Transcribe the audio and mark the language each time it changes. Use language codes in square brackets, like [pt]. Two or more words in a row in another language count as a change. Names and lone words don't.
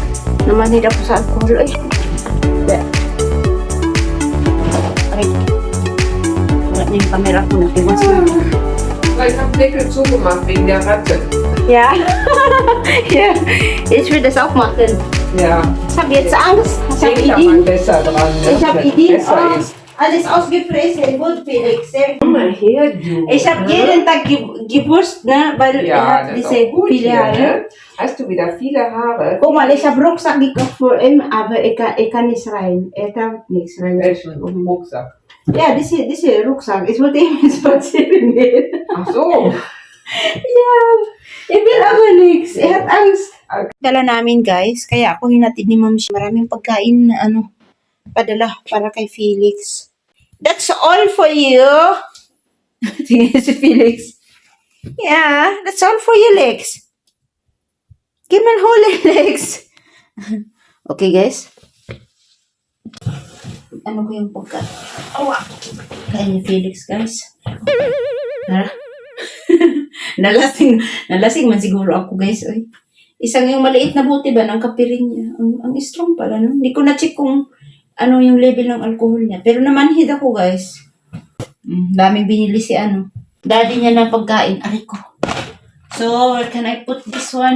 [tl] Namanid ako sa alcohol. Ay. Ay. Wala na yung camera ko. Natiwas na. [de] Ich habe Deckel zugemacht wegen der Ratte. Ja. Ja. Ich will das auch machen. Ja, Ich habe jetzt Angst. Ich habe denkt da mal Ideen. besser dran, ne? Ich habe wenn es Ideen. besser Oh, ist. alles ausgefressen. Gut, Felix. Komm mal her, du. Ich habe ne? jeden Tag gewusst, ne? Weil er Ja, hat das ist diese auch gut viele hier, Haare. ne? Hast du wieder viele Haare? Guck mal, ich habe Rucksack gekauft für ihn, aber er kann nicht rein. Er kann nichts rein. Welchen Rucksack? Ja, diese Rucksack. Ich wollte eben spazieren gehen. Ach so. Ja, er will aber nichts. Er hat Angst. [tl] Dala namin guys, kaya ako hinatid ni Ma'am Shi. Maraming pagkain na padala para kay Felix. [en] That's all for you. [tl] Tingnan si Felix. [en] Yeah, that's all for you, Lex. Give me holy Lex. Okay guys. [tl] Ano ko yung pagkain? Awa! Kain ni Felix guys. Ha? nalasing man siguro ako guys. Oy. Isang yung maliit na buti ba ng kapirin niya. Ang strong pala, no? Hindi ko na-check kung ano yung level ng alcohol niya. Pero namanhid ako, guys. Daming binili si daddy niya na pagkain. Aray ko. [en] So, where can I put this one?